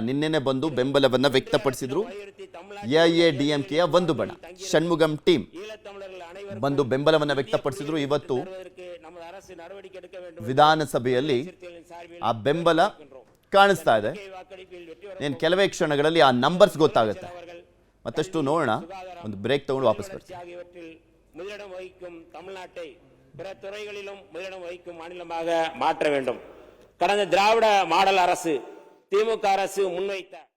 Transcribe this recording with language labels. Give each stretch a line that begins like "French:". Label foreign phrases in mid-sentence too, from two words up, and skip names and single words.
Kannada: ನಿನ್ನೆನೆ ಬಂದು ಬೆಂಬಲವನ್ನ ವ್ಯಕ್ತಪಡಿಸಿದ್ರು. ಎಐಎಡಿಎಂಕೆಯ ಒಂದು ಬಣ ಷಣ್ಮುಗಂ ಟೀಮ್ ಬಂದು ಬೆಂಬಲವನ್ನ ವ್ಯಕ್ತಪಡಿಸಿದ್ರು. ಇವತ್ತು ವಿಧಾನಸಭೆಯಲ್ಲಿ ಆ ಬೆಂಬಲ ಕಾಣಿಸ್ತಾ ಇದೆ. ಏನು ಕೆಲವೇ ಕ್ಷಣಗಳಲ್ಲಿ ಆ ನಂಬರ್ಸ್ ಗೊತ್ತಾಗುತ್ತೆ. ಮತ್ತಷ್ಟು ನೋಡೋಣ. ಒಂದು ಬ್ರೇಕ್ ತಗೊಂಡು ವಾಪಸ್ ಬರ್ತೀವಿ.
Tamil: முதலிடம் வகிக்கும் தமிழ்நாட்டை பிற துறைகளிலும் முதலிடம் வகிக்கும் மாநிலமாக மாற்ற வேண்டும். கடந்த திராவிட மாடல் அரசு, திமுக அரசு முன்வைத்த